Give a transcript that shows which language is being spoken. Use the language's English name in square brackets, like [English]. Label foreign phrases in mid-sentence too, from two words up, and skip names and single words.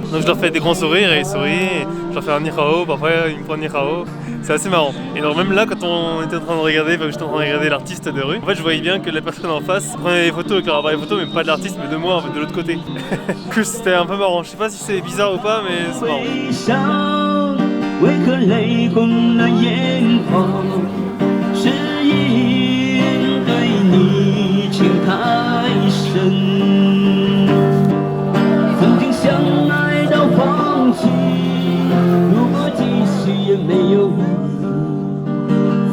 [French] Donc je leur fais des grands sourires et ils sourient, je leur fais un [Chinese] 你好, [French] parfois ils me prennent [Chinese] 你好. [French] C'est assez marrant. Et donc même là, quand on était en train de regarder, j'étais en train de regarder l'artiste de rue, en fait je voyais bien que la personne en face prenait des photos avec leur appareil photo, mais pas de l'artiste, mais de moi en fait, de l'autre côté. C'était un peu marrant, je sais pas si c'est bizarre ou pas, mais c'est marrant. [Chinese] 为何泪红了眼眶？是因对你情太深。曾经相爱到放弃，如果继续也没有意义。